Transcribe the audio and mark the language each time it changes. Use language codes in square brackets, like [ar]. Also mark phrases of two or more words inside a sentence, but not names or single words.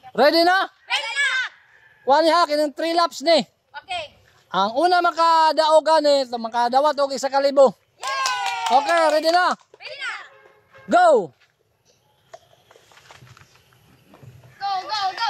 [ceb] Ready na? Ready na! Kuha niya kinang 3 laps ni. Okay. Ang una makadaogan ni, makadawat og 1,000. Yay! Okay, ready na? Ready na! [en] Go! Go, go, go!